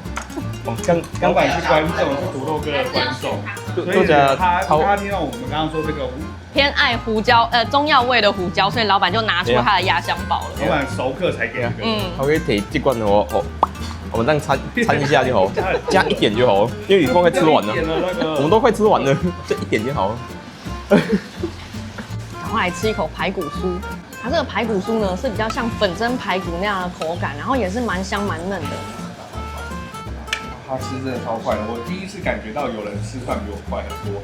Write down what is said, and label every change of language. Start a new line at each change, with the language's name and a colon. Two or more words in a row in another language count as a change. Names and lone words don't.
Chinese: 老闆是觀眾，是土豆哥的觀眾，所以他聽到我們剛剛說這個偏愛胡椒，中藥味的胡椒，所以老闆就拿出他的壓箱寶了。老闆熟客才給這個。他可以提這罐的我們這樣摻一下就好，加一點就好，因為雨光快吃完了，我們都快吃完了，就一點就好了。然後來吃一口排骨酥，它這個排骨酥呢是比較像粉蒸排骨那樣的口感，然後也是蠻香蠻嫩的。他吃真的超快的，我第一次感覺到有人吃飯比我快很多。